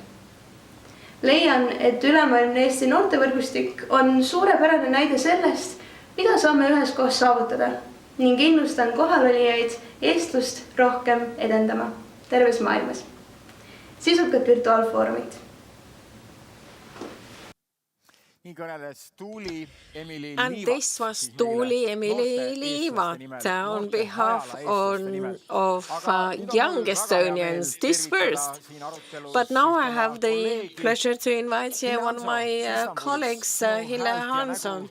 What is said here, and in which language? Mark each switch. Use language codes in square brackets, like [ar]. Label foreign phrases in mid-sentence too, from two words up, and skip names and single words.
[et] Leian, et ülemaailmne Eesti noortevõrgustik on suurepärane näide sellest, mida saame üheskoos saavutada ning innustan kohalolijaid eestlust rohkem edendama terves maailmas. Sisukat virtuaalfoorumit. [en] And this was Tuuli Emily Liivat on behalf of young Estonians dispersed. But now I have the pleasure to invite here one of my colleagues, Heli Hanson.